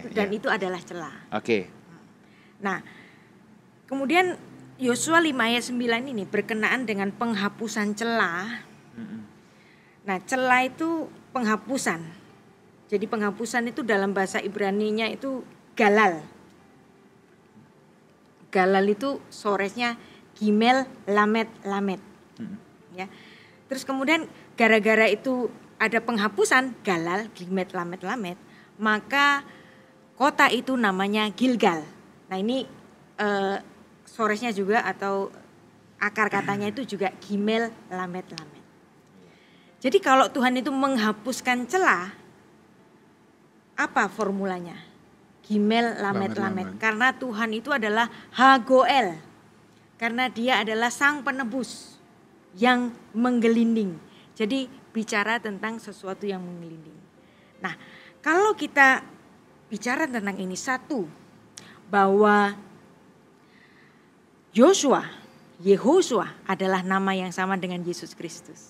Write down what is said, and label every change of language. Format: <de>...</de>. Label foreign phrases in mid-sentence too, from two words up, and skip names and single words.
<id>Dan itu adalah celah. Nah, kemudian Yosua 5 ayat 9 ini berkenaan dengan penghapusan celah. Nah, celah itu penghapusan. Jadi penghapusan itu dalam bahasa Ibrani-nya itu galal. Galal itu soresnya</id> <he>גימל למד.</he> <id>Ya. Terus kemudian gara-gara itu ada penghapusan</id> <he>גלל גימל למד,</he> <id>maka kota itu namanya Gilgal. Nah ini soresnya juga atau akar katanya itu juga</id> <he>גימל למד.</he> <id>Jadi kalau Tuhan itu menghapuskan celah, apa formulanya?</id> <he>גימל למד.</he> <id>Karena Tuhan itu adalah Hagoel. Karena dia adalah sang penebus yang menggelinding. Jadi bicara tentang sesuatu yang menggelinding. Nah, kalau kita bicara tentang ini, satu, bahwa Yehosua adalah nama yang sama dengan Yesus Kristus.</id>